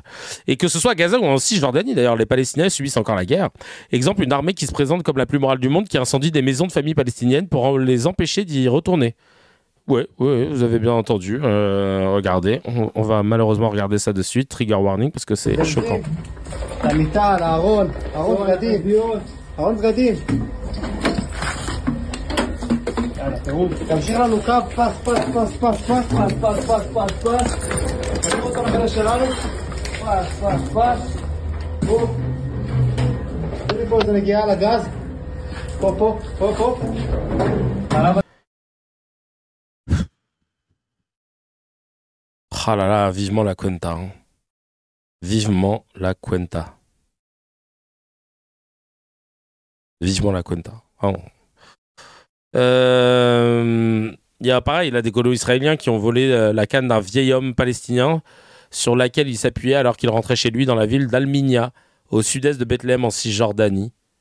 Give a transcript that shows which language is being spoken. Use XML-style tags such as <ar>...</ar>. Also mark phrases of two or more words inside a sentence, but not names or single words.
<fr>Et que ce soit à Gaza ou en Cisjordanie, d'ailleurs, les Palestiniens subissent encore la guerre. Exemple, une armée qui se présente comme la plus morale du monde, qui incendie des maisons de familles palestiniennes pour les empêcher d'y retourner. Ouais, vous avez bien entendu. Regardez, on va malheureusement regarder ça de suite.</fr> <en>Trigger warning</en> <fr>parce que c'est choquant.</fr> <he>תמשיך לנו קו, פס. תמשיך אותו לחלק שלנו. פס. בוא. תראי פה איזה נגיעה לגז. פה.</he> <fr>Ah là là, vivement la Cuenta. Hein. Vivement la Cuenta. Oh. Il y a pareil, il a des colons israéliens qui ont volé la canne d'un vieil homme palestinien sur laquelle il s'appuyait alors qu'il rentrait chez lui dans la ville d'Al-Minya, au sud-est de Bethléem en Cisjordanie.</fr>